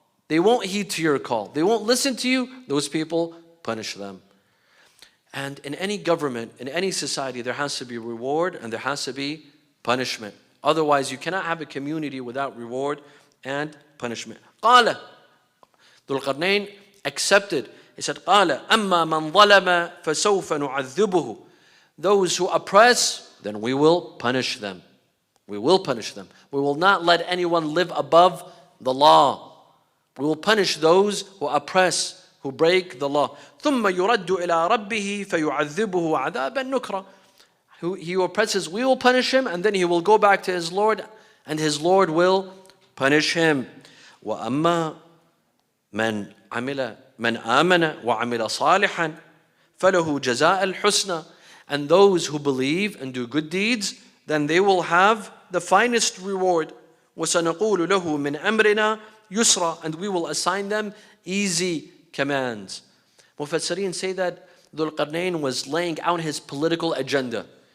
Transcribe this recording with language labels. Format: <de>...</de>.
<en>They won't heed to your call. They won't listen to you. Those people, punish them. And in any government, in any society, there has to be reward and there has to be punishment. Otherwise, you cannot have a community without reward and punishment.</en> <ar>قال</ar> <en>Dhul-Qarnayn accepted. He said,</en> <ar>قال أما من ظلم فسوف نعذبه.</ar> <en>Those who oppress, then we will punish them. We will punish them. We will not let anyone live above the law. We will punish those who oppress, who break the law.</en> <ar>ثم يرد إلى ربه فيعذبه عذابا نكرا.</ar> <en>He who oppresses, we will punish him, and then he will go back to his Lord, and his Lord will punish him.</en> <ar>وأما من آمن وعمل صالحا فله جزاء الحسنى.</ar> <en>And those who believe and do good deeds, then they will have the finest reward.</en> <ar>وسنقول له من أمرنا يسرا.</ar> <en>And we will assign them easy commands. Mufassirin say that Dhul-Qarnayn was laying out his political agenda.</en>